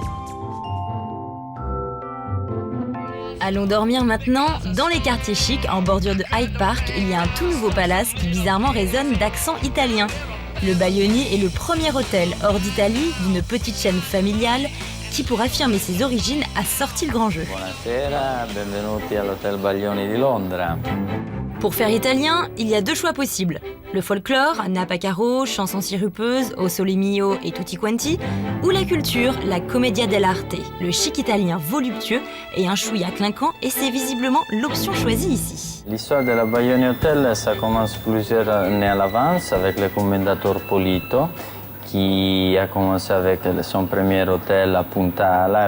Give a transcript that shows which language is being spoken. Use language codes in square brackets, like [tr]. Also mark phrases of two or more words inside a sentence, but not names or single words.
[fr] Allons dormir maintenant. Dans les quartiers chics, en bordure de Hyde Park, il y a un tout nouveau palace qui bizarrement résonne d'accent italien. Le Baglioni est le premier hôtel hors d'Italie d'une petite chaîne familiale qui, pour affirmer ses origines, a sorti le grand jeu. [it] Buonasera, benvenuti all'Hotel Baglioni di Londra. [fr] Pour faire italien, il y a deux choix possibles. Le folklore, Napa Caro, chansons sirupeuses, O Sole Mio et [it] Tutti Quanti, [fr] ou la culture, la [it] Commedia dell'arte, [fr] le chic italien voluptueux et un chouïa clinquant, et c'est visiblement l'option choisie ici. L'histoire de la Baglioni Hotel, ça commence plusieurs années à l'avance avec le commendateur Polito, qui a commencé avec son premier hôtel à Punta Ala.